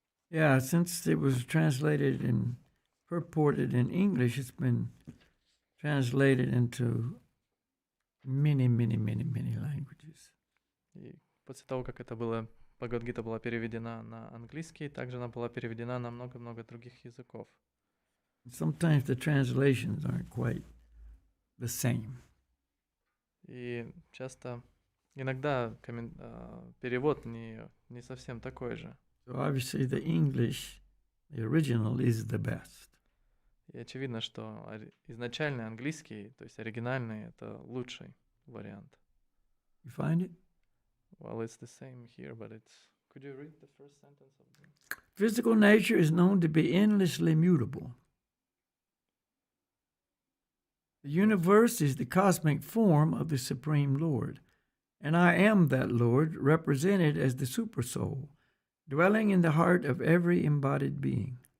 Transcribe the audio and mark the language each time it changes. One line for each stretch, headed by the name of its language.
English: Yeah, since it was translated and purported in English, it's been translated into many languages.
Russian: И после того, как это было, Бхагавад-гита была переведена на английский, также она была переведена на много-много других языков.
English: Sometimes the translations aren't quite the same.
Russian: И часто, иногда перевод не совсем такой же.
English: So obviously the English, the original, is the best.
Russian: И очевидно, что изначальный английский, то есть оригинальный, это лучший вариант.
English: You find it? Well, it's the same here, but it's... Could you read the first sentence of the... Physical nature is known to be endlessly mutable. The universe is the cosmic form of the Supreme Lord, and I am that Lord, represented as the Supersoul, dwelling in the heart of every embodied being.